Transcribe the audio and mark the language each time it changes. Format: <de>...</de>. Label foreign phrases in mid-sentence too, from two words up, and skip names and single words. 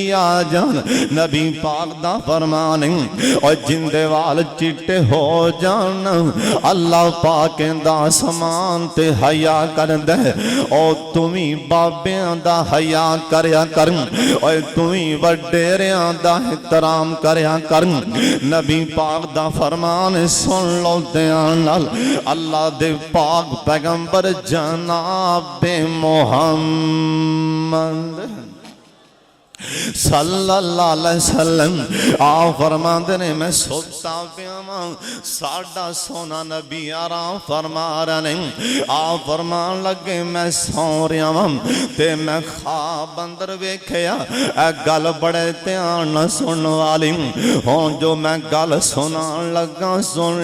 <pa>ਆ ਜਾਨ ਨਬੀ ਪਾਕ ਦਾ ਫ਼ਰਮਾਨ ਹੈ ਔਰ ਜਿੰਦੇ ਵਾਲ ਚਿੱਟੇ ਹੋ ਜਾਨ ਅੱਲਾਹ ਪਾਕ ਦਾ ਸਮਾਨ ਤੇ ਹਯਾ ਕਰ ਦੇ ਔਰ ਤੁਮ੍ਹੀ ਬਾਬੀਆਂ ਦਾ ਹਯਾ ਕਰਿਆ ਕਰ ਔਰ ਤੁਹੀ ਵਡੇਰੀਆਂ ਦਾ ਏਹਤਰਾਮ ਕਰਿਆ ਕਰ ਨਬੀ ਪਾਕ ਦਾ ਫ਼ਰਮਾਨ ਸੁਣ ਲੋ ਧਿਆਨ ਨਾਲ ਅੱਲਾਹ ਦੇ ਪਾਕ ਪੈਗ਼ੰਬਰ ਜਨਾਬ मोहम्मद</pa> <ar>صلى الله عليه وسلم</ar> <pa>ਆ ਫ਼ਰਮਾਤੇ ਨੇ ਮੈਂ ਸੋਤਾ ਪਿਆ ਵਾਂ ਸਾਡਾ ਸੋਨਾ ਨਬੀ ਆਰਾਮ ਫ਼ਰਮਾ ਰਹੇ ਆ ਫ਼ਰਮਾਨ ਲਗੇ ਮੈਂ ਸੌ ਰਹਾ ਵਾਂ ਤੇ ਮੈਂ ਖ਼੍ਵਾਬ ਅੰਦਰ ਵੇਖਿਆ ਏ ਗੱਲ ਬੜੇ ਧਿਆਨ ਨਾਲ ਸੁਣ ਵਾਲੀ ਹੁਣ ਜੋ ਮੈਂ ਗੱਲ ਸੁਨਾਨ ਲਗਾ ਸੁਣ</pa>